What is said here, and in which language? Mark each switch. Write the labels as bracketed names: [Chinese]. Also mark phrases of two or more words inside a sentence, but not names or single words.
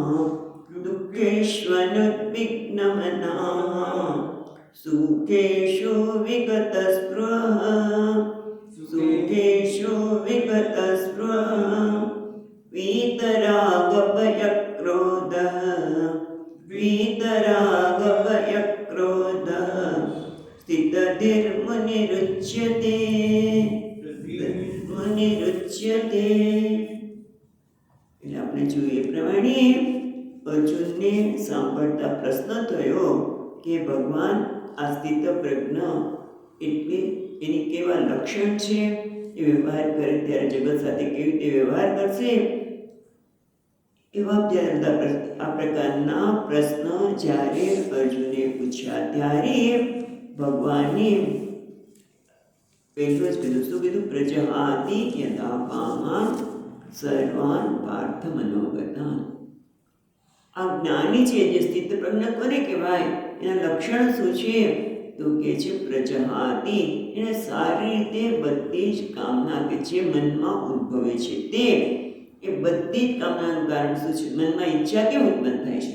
[Sanskrit] दुःखेष्वनुद्विग्नमनाः सुखेषु विगतस्पृहः सुखेषु विगतस्पृहः वीतरागभयक्रोधः वीतरागभयक्रोधः स्थित મુનિરુચ્યતે મુનિરુચ્યતે. [Gujarati] એટલે આપણે જોઈએ પ્રમાણે અર્જુનને સાંભળતા પ્રશ્ન થયો કે ભગવાન આ સ્થિત પ્રજ્ઞ એટલે એની કેવા લક્ષણ છે, એ વ્યવહાર કરે ત્યારે જગત સાથે કેવી રીતે વ્યવહાર કરશે, એવા આ પ્રકારના પ્રશ્ન જ્યારે અર્જુને પૂછ્યા ત્યારે ભગવાને પહેલું જ કીધું. શું કીધું? [Sanskrit] પ્રજહાતિ યથા કામાન સર્વાન પાર્થ મનોગતાન. [Gujarati] આ જ્ઞાની છે જે સ્થિત પ્રજ્ઞ કોને કહેવાય, એના લક્ષણ શું છે? તો કે છે પ્રજહાતિ, એને સારી રીતે બધી જ કામના કે જે મનમાં ઉદ્ભવે છે તે, એ બધી જ કામનાનું કારણ શું છે? મનમાં ઈચ્છા કેમ ઉત્પન્ન થાય છે?